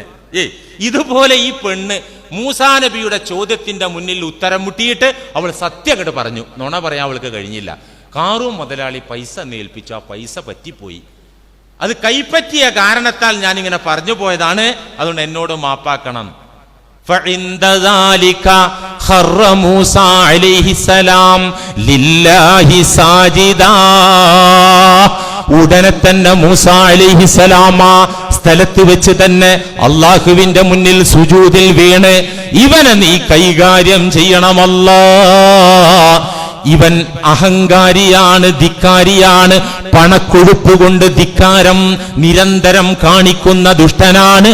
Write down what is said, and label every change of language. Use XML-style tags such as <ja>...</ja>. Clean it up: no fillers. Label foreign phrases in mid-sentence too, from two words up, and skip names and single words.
<ml>ഇതുപോലെ ഈ പെണ്ണ് മൂസാ നബിയുടെ ചോദ്യത്തിന്റെ മുന്നിൽ ഉത്തരം മുട്ടിയിട്ട് അവൾ സത്യം അങ്ങോട്ട് പറഞ്ഞു. നുണ പറയാൻ അവൾക്ക് കഴിഞ്ഞില്ല. കാറൂൻ മുതലാളി പൈസ ഏൽപ്പിച്ചു, ആ പൈസ പറ്റിപ്പോയി. അത് കൈപ്പറ്റിയ കാരണത്താൽ ഞാനിങ്ങനെ പറഞ്ഞു പോയതാണ്, അതുകൊണ്ട് എന്നോട് മാപ്പാക്കണം.</ml> <ar>فعند ذلك خر موسى عليه السلام لله ساجدا.</ar> <ml>ഉടനെ തന്നെ മൂസ അലൈഹിസ്സലാം സ്ഥലത്ത് വെച്ച് തന്നെ അള്ളാഹുവിന്റെ മുന്നിൽ സുജൂദിൽ വീണ്, ഇവനെ നീ കൈകാര്യം ചെയ്യണമല്ലാ, ഇവൻ അഹങ്കാരിയാണ്, ധിക്കാരിയാണ്, പണക്കൊഴുപ്പ് കൊണ്ട് ധിക്കാരം നിരന്തരം കാണിക്കുന്ന ദുഷ്ടനാണ്.</ml>